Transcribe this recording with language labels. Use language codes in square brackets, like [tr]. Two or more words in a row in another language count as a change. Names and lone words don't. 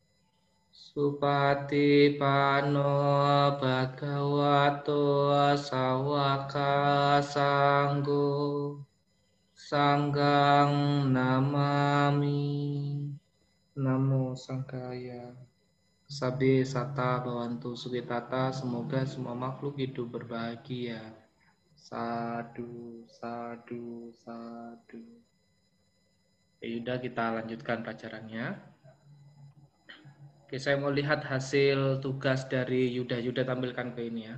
[pi] Supatipano Bhagavato Sawaka Sanggo Sanggang Namami. Namo Sangkaya. Sabe Sata Bawantu Sugitata. [id] Semoga semua makhluk hidup berbahagia. [pi] Sadu, sadu, sadu. [id] Ya udah, kita lanjutkan pelajarannya. Oke, saya mau lihat hasil tugas dari Yuda. Yuda tampilkan ke ini ya.